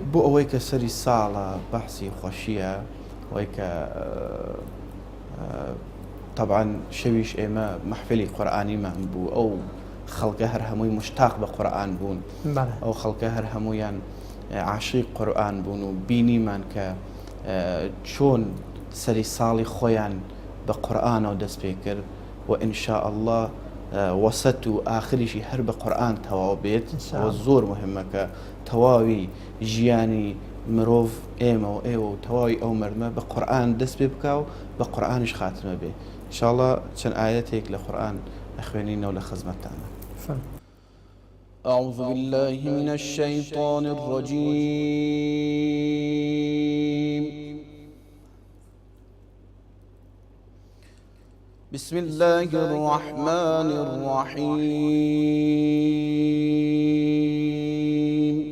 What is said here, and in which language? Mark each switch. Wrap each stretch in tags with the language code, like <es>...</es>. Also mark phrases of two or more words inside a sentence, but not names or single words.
<ckb>بۆ ئەوەی کە سەری ساڵە بەحسی خۆشیە، ئەوەی کە طبعاً شەویش ئێمە مەحفلی قورئانیمان بوو، ئەو خەڵکە هەر هەمووی مشتاق بە قورئان بوون، ئەو خەڵکە هەر هەموویان عاشق قورئان بوون و بینیمان کە چۆن سەری ساڵی خۆیان بە قورئانەوە دەست پێ کرد و</ckb> <ar>ئینشاء الله</ar> <ckb>وەسەت و ئاخریشی هەر بە قورئان تەواو بێت. زۆر مهمە کە تەواوی ژیانی مرۆڤ ئێمە و ئێوە و تەواوی ئەو مەردمە بە قورئان دەست پێ بکا و بە قورئانیش خاتمە بێ. ئینشاءالله چەند ئایەتێک لە قورئان ئەخوێنینەوە لە خزمەتتانە.</ckb> <ar>أعوذ بالله من الشيطان الرجيم. بسم الله الرحمن الرحيم.</ar>